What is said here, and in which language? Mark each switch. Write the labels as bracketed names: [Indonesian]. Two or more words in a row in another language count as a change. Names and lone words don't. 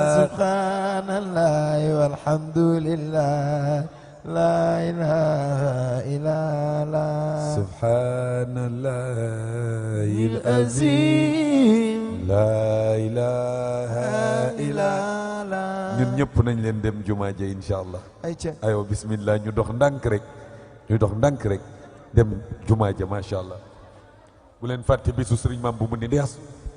[Arabic] سبحان الله والحمد لله لا إله إلا الله سبحان الله العظيم لا إله إلا الله [Wolof] ñun ñëpp nañ leen dem jumaa ja inshallah ayo bismillah ñu dox ndànk rek dem jumaa ja [Arabic] ما شاء الله [Wolof] bu leen fàtte bisu Sëriñ Maam bu mu ni ndees